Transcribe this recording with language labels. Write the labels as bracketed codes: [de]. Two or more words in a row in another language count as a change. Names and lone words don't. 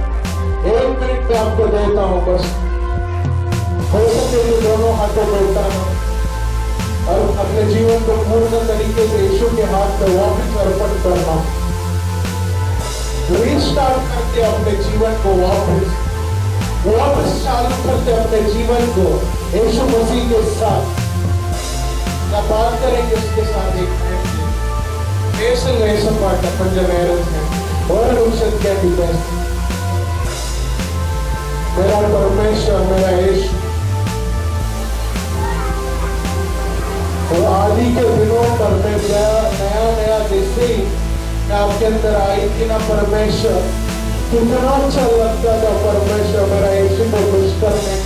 [hi] 1 मिनट में आपको देता हूँ, बस हो सके तो दोनों हाथों को उठाना और अपने जीवन को पूर्ण तरीके से यीशु के हाथ में वापस अर्पण करना, रीस्टार्ट करके अपने जीवन को वापस चालू करते अपने जीवन को यीशु मसीह के साथ। ना बात करेंगे उसके साथ एक मिनट [ta] பேசுங்க ஏசப்பாட்ட கொஞ்சம் நேரம் ஒரு நிமிஷத்துக்கு வேண்டி பேசுங்க [hi] मेरा परमेश्वर मेरा यीशु और आदि के दिनों पर मैं नया नया जैसे ही मैं आपके अंदर आई थी ना परमेश्वर कितना अच्छा लगता था परमेश्वर मेरा यीशु को खुश करने का